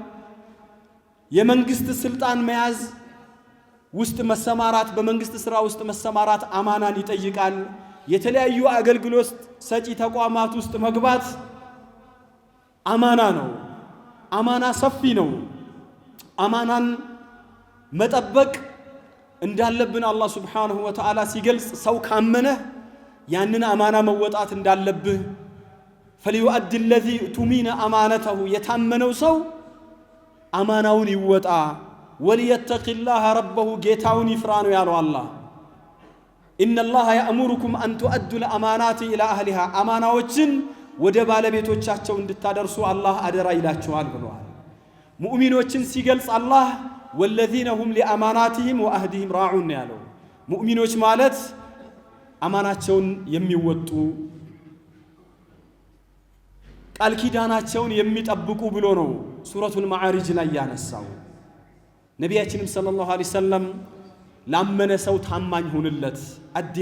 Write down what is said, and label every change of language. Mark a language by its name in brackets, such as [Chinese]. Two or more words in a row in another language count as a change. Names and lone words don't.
[Amharic] የመንግስት ስልጣን መያዝ ውስጥ መሰማራት፣ በመንግስት ስራ ውስጥ መሰማራት አማናን ይጠይቃል። የተለያዩ አገልግሎት ሰጪ ተቋማት ውስጥ መግባት አማና ነው። አማና ሰፊ ነው። አማናን መጠበቅ እንዳለብን አላህ [Arabic] سبحانه وتعالى [Amharic] ሲገልጽ ሰው ካመነ ያንን አማና መወጣት እንዳለብህ [Arabic] فليؤدي الذي اؤتمن أمانته [Amharic] የታመነው ሰው አማናውን ይወጣ [Arabic] وليتق الله ربه [Amharic] ጌታውን ይፍራ ነው ያለው አላህ። [Arabic] إن الله يأمركم أن تؤدوا الأمانات إلى أهلها [Amharic] አማናዎችን ወደ ባለቤቶቻቸው እንድታደርሱ አላህ አደራ ይላችኋል ብለዋል። ሙእሚኖችን ሲገልጽ አላህ [Arabic] والذين هم لأماناتهم وأهدهم راعون [Amharic] ያለው ሙእሚኖች ማለት አማናቸውን የሚወጡ ቃል ኪዳናቸውን የሚጠብቁ ብሎ ነው ሱረቱል ማዓሪጅ ላይ ያነሳው። ነቢያችንም [Arabic] صلى الله عليه وسلم [Amharic] ላመነ ሰው ታማኝ ሁንለት፣ አዲል